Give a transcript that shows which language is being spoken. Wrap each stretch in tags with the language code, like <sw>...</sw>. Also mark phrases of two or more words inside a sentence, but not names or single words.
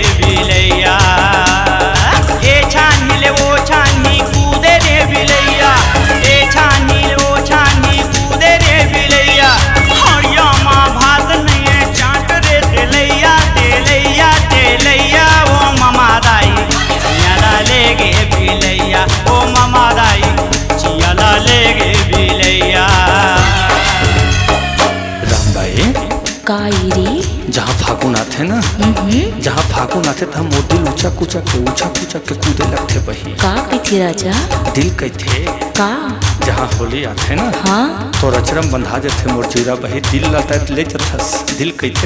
<hne>बिलैया ए छानी ले ओ छानी कूदे रे बिलैया ए छानी ले ओ छानी कूदे रे बिलैया हरिया माँ भात नहीं चाट रे तेलैया तेलैया तेलैया ओ मामा दाई चियाला लेगे बिलैया ओ मामा दाई चियाला लेगे बिलैया। राम भाई कायरी जहाँ फागुन आते ना जहाँ फागुन आते तो हम दिल ऊंचा कूचा के कूदे लगते बही का कथी राजा दिल कहते का जहाँ होली आते ना हाँ तो रचरम बंधा जाते मोर जीरा बही दिल लता ले जथस दिल कहते</hne>